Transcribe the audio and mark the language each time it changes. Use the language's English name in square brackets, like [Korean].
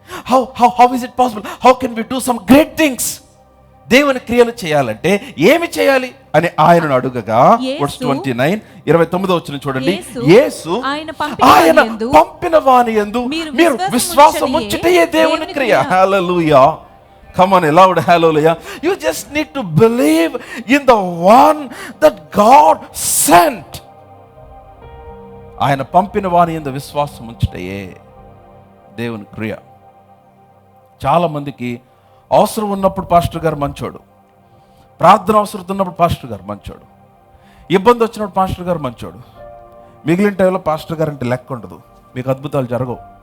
[English] How is it possible? How can we do some great things? [Telugu] దేవుని క్రియలు చేయాలంటే ఏమి చేయాలి అని ఆయనను అడుగగా, వర్స్ 29, 29వ వచనం చూడండి. యేసు ఆయన పంపిన వాని యందు మీరు విశ్వాసం ఉంచుటయే దేవుని క్రియ. [English] Hallelujah. Come on, loud hallelujah. You just need to believe in the one that God sent. [Telugu] ఆయన పంపిన వాని యందు విశ్వాసం ఉంచుటయే దేవుని క్రియ. చాలా మందికి అవసరం ఉన్నప్పుడు పాస్టర్ గారు మంచోడు, ప్రార్థన అవసరం ఉన్నప్పుడు పాస్టర్ గారు మంచోడు, ఇబ్బంది వచ్చినప్పుడు పాస్టర్ గారు మంచోడు, మిగిలిన టైంలో పాస్టర్ గారు అంటే లెక్క ఉండదు, మీకు అద్భుతాలు జరగవు.